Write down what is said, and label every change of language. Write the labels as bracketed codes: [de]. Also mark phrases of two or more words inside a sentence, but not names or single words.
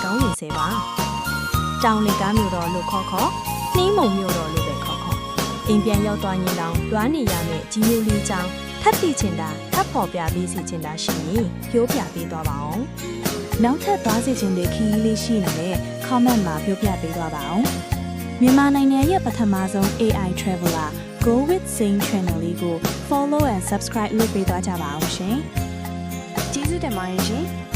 [my] ကောင်းနေစေပါတောင်လေကားမျိုးတော်လို့ခေါ်နှင်းမုံမျိုးတော်လို့ပဲခေါ်အိမ်ပြန်ရောက်သွားရင်တောင်လွားနေရမယ့်ကြီးမျိုးလေးချောင်းထပ်သိချင်တာထပ်ဖော်ပြပေးစီချင်တာရှိရင်ပြောပြပေးသွားပါအောင်နောက်ထပ်သွားစီချင်တဲ့ခီးလေးရှိနေတဲ့ comment မှာပြောပြပေးသွားပါအောင်မြန်မာနိုင်ငံရဲ့ပထမဆုံး AI Traveler Go with Zane Channel လေးကို [en] follow and subscribe [my] လုပ်ပေးသွားကြပါအောင်ရှင်ကျေးဇူးတင်ပါတယ်ရှင်